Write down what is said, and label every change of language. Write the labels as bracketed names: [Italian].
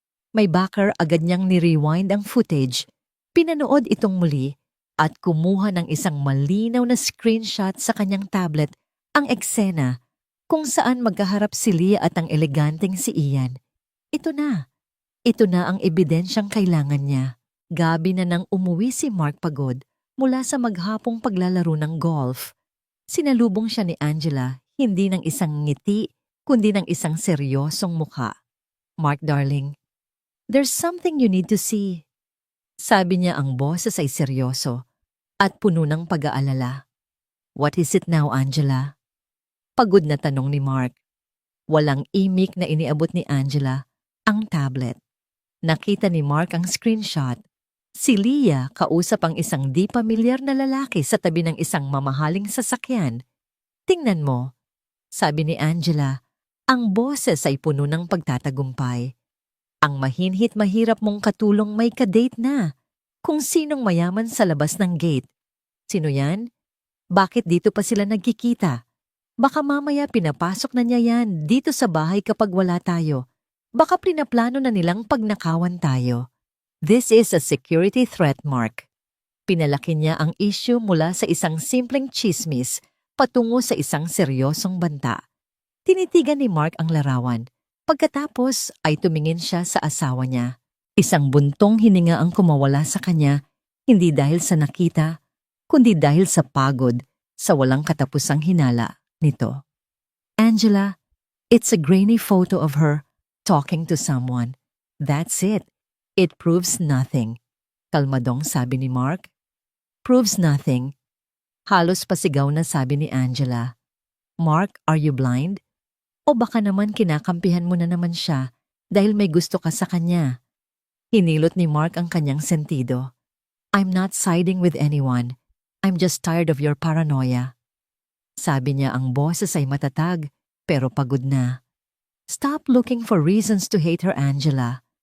[Filipino] May backer, agad niyang ni-rewind ang footage, pinanood itong muli, at kumuha ng isang malinaw na screenshot sa kanyang tablet, ang eksena, kung saan magkaharap si Leah at ang eleganteng si Ian. Ito na ang ebidensyang kailangan niya. Gabi na nang umuwi si Mark pagod, mula sa maghapong paglalaro ng golf. Sinalubong siya ni Angela, hindi ng isang ngiti, kundi ng isang seryosong mukha. [English] Mark, darling, there's something you need to see. [Filipino] Sabi niya, ang boses ay seryoso at puno ng pag-aalala. [English] What is it now, Angela? [Filipino] Pagod na tanong ni Mark. Walang imik na iniabot ni Angela ang tablet. Nakita ni Mark ang screenshot. Si Leah kausap ang isang di pamilyar na lalaki sa tabi ng isang mamahaling sasakyan. Tingnan mo, sabi ni Angela, ang boses ay puno ng pagtatagumpay. Ang mahinhit mahirap mong katulong may kadate na. Kung sinong mayaman sa labas ng gate. Sino yan? Bakit dito pa sila nagkikita? Baka mamaya pinapasok na niya yan dito sa bahay kapag wala tayo. Baka pinaplano na nilang pagnakawan tayo. [English] This is a security threat, Mark. [Filipino] Pinalaki niya ang issue mula sa isang simpleng chismis patungo sa isang seryosong banta. Tinitigan ni Mark ang larawan. Pagkatapos ay tumingin siya sa asawa niya. Isang buntong hininga ang kumawala sa kanya, hindi dahil sa nakita, kundi dahil sa pagod, sa walang katapusang hinala nito. [English] Angela, it's a grainy photo of her talking to someone. That's it. It proves nothing. [Filipino] Kalmadong sabi ni Mark. [English] Proves nothing. [Filipino] Halos pasigaw na sabi ni Angela. [English] Mark, are you blind? [Filipino] O baka naman kinakampihan mo na naman siya dahil may gusto ka sa kanya. Hinilot ni Mark ang kanyang sentido. [English] I'm not siding with anyone. I'm just tired of your paranoia. [Filipino] Sabi niya, ang boses ay matatag pero pagod na. [English] Stop looking for reasons to hate her, Angela.